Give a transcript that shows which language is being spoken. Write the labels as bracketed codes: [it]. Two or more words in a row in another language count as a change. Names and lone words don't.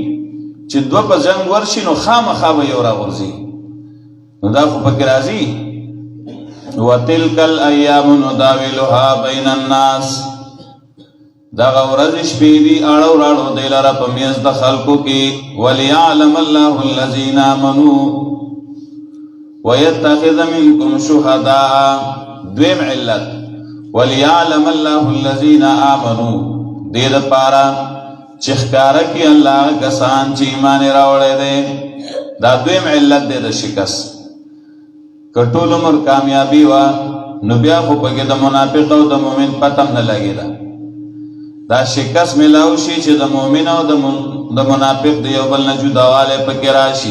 [ps] چې دوه په جنګ ورشي نو خامخا به یو راغورځي. نو دا خو پکې راځي [ar] وتلک الایام نداولها بین الناس، [ps] دغه ورځې شپې دي اړو راړو دی لره په میز د خلکو کې. [ar] وليعلم الله الذین آمنوا ويتخذ منکم شهداء، [ps] دویم علت [ar] وليعلم الله الذین آمنوا، [ps] دې دپاره چې ښکاره کړي الله کسان چې ایمان یې راوړی دی. دا دویم علت دی د شکست. که ټول عمر کامیابي وه، نو بیا خو پکې د منافق او د مؤمن پته هم نه لګېده. دا شکست ملاو شي چې د مؤمن او د منافق د یو بل نه جداوالی پکې راشي.